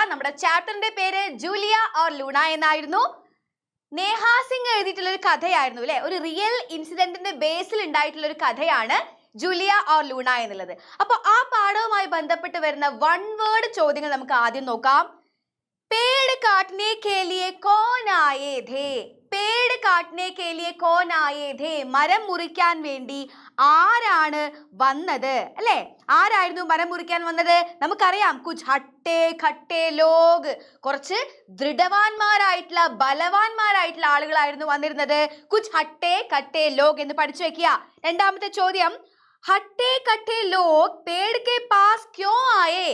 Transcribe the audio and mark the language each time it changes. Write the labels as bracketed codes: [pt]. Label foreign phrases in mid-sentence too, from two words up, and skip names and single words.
[ml] നമ്മുടെ ചാപ്റ്ററിന്റെ പേര് ജൂലിയ ഓർ ലൂണ എന്നായിരുന്നു. നേഹാ സിംഗ് എഴുതിയിട്ടുള്ള ഒരു കഥയായിരുന്നു അല്ലെ, ഒരു [en] real incident [ml] ബേസിൽ ഉണ്ടായിട്ടുള്ള ഒരു കഥയാണ് ജൂലിയ ഓർ ലൂണ എന്നുള്ളത്. അപ്പൊ ആ പാഠവുമായി ബന്ധപ്പെട്ട് വരുന്ന [en] one word [ml] ചോദ്യങ്ങൾ നമുക്ക് ആദ്യം നോക്കാം. [hi] पेड़ काटने के लिए कौन आए थे? पेड़ काटने के लिए कौन आए थे? [ml] മരം മുറിക്കാൻ വേണ്ടി ആരാണ് വന്നത് അല്ലേ? ആരായിരുന്നു മരം മുറിക്കാൻ വന്നത്? നമുക്കറിയാം, [hi] कुछ हट्टे कट्टे लोग, [ml] കുറച്ച് ദൃഢവാന്മാരായിട്ടുള്ള ബലവാന്മാരായിട്ടുള്ള ആളുകളായിരുന്നു വന്നിരുന്നത്. [hi] कुछ हट्टे कट्टे लोग [ml] എന്ന് പഠിച്ചു വെക്കുക. രണ്ടാമത്തെ ചോദ്യം, [hi] हट्टे कट्टे लोग पेड़ के पास क्यों आए?